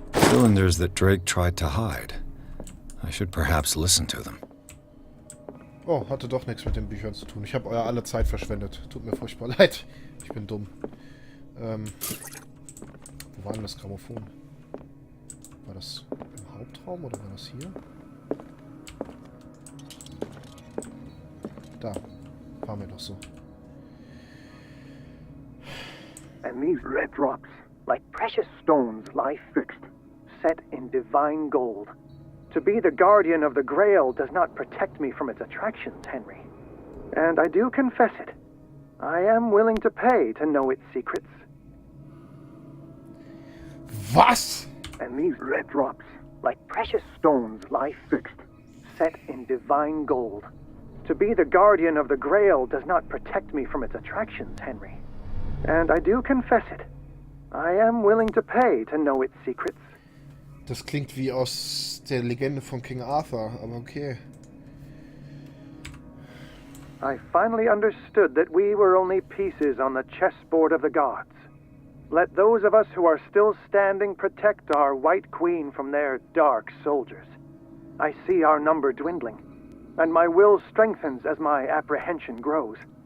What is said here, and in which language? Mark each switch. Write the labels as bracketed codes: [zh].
[en] Cylinders that Drake tried to hide. I should perhaps listen to them. [de] Oh, hatte doch nichts mit den Büchern zu tun. Ich habe euer alle Zeit verschwendet. Tut mir furchtbar leid. Ich bin dumm. Wo war denn das Grammophon? War das im Hauptraum oder war das hier? Da. War mir doch so. [en] And these red drops, like precious stones, lie fixed, set in divine gold. To be the guardian of the Grail does not protect me from its attractions, Henry. And I do confess it. I am willing to pay to know its secrets. [de] Was? [en] And these red drops, like precious stones, lie fixed, set in divine gold. To be the guardian of the Grail does not protect me from its attractions, Henry. And I do confess it. I am willing to pay to know its secrets. [de] Das klingt wie aus der Legende von King Arthur, aber okay. [en] I finally understood that we were only pieces on the chessboard of the gods. Let those of us who are still standing protect our White Queen from their dark soldiers. I see our number dwindling, and my will strengthens as my apprehension grows.